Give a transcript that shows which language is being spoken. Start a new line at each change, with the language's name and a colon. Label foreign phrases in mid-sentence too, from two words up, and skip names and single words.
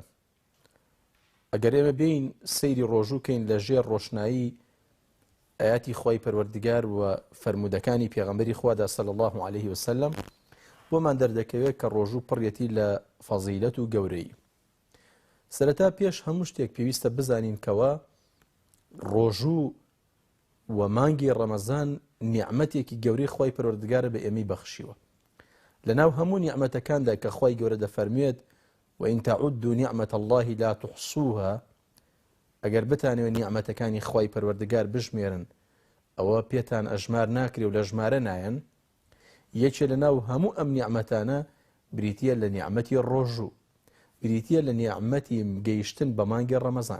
Central Kurdish: ئەگەر ئێمە بین سەیری ڕۆژووکەین لە ژێر ڕۆشنایی ئاياتی خۆی پەروەردگار و فەرمودەکانی پێغەمبەری خوادا
Arabic: صلی الله عليه وسلم،
Central Kurdish: بۆمان دەردەکەوێت کە ڕۆژوو پڕیەتی لە فەزیلەت و گەورەی. سەرەتا پێش هەموو شتێک پێویستە بزانین کەوە ڕۆژوو و مانگی ڕەمەزان نیعمەتێکی گەورەی خۆی پەروەردگارە بە ئێمەی بەخشیوە. لەناو هەموو نیعمەتەکاندا کە خۆی گەورە دەفەرمێت
Arabic: وإن تعدوا نعمة الله لا تحصوها،
Central Kurdish: ئەگەر بتانەوێت نیعمەتەکانی خۆی پەروەردگار بژمێرن ئەوە پێتان ئەژمار ناکرێ و لە ژمارە نایەن. یەکێ لەناو هەموو ئەم نیعمەتانە بریتیە لە نیعمەتی ڕۆژوو، بریتیە لە نیعمەتی گەیشتن بە مانگی ڕەمەزان.